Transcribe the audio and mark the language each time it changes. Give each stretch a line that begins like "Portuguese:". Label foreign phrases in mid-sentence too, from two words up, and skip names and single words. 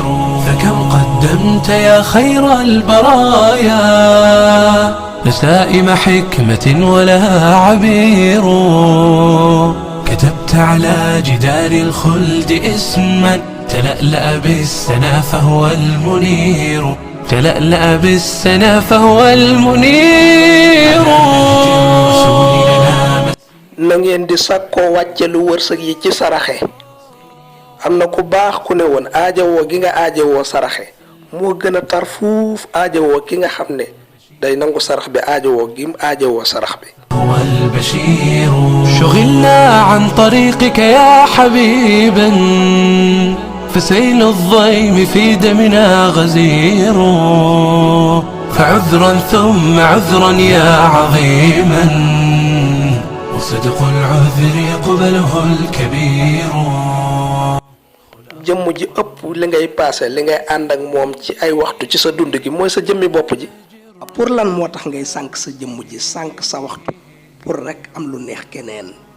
Arabic: فكم قدمت يا خير البرايا نسائم حكمة ولها عبير كتبت على جدار الخلد اسما تلألأ بالسنا فهو المنير تلألأ بالسنا فهو المنير.
Wolof: na ngeen di sakkoo wàcce lu wërsëg yi ci saraxe am na ku baax ku ne woon aajowoo gi nga aajowoo saraxe moo gën a tar fuuf aajowoo ki nga xam ne day nangu sarax bi aajowoo gim aajowoo sarax bi.
Arabic: هو البشير شغلنا عن طريقك يا حبيبا فسيل الضيم في دمنا غزير فعذرا ثم عذرا يا عظيما وصدق العذر يقبله الكبير.
Wolof: jëmm ji ëpp li ngay paase li ngay ànd ak moom ci ay waxtu ci sa dund gi mooy sa jëmmi bopp ji. pour lan moo tax ngay sànq sa jëmm ji sànq sa waxtu pour rek am lu neex keneen.